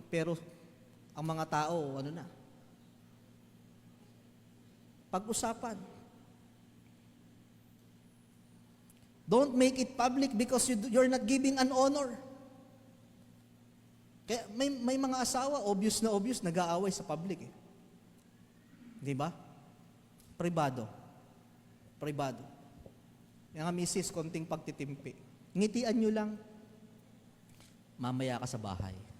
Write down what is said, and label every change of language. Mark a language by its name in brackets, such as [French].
[Filipino] Pero ang mga tao, pag-usapan. [English] Don't make it public because you're not giving an honor. [Filipino] Kaya may mga asawa, obvious na obvious, nag-aaway sa public. Di ba? Pribado. Yung nga misis, konting pagtitimpi. Ngitian nyo lang, mamaya ka sa bahay.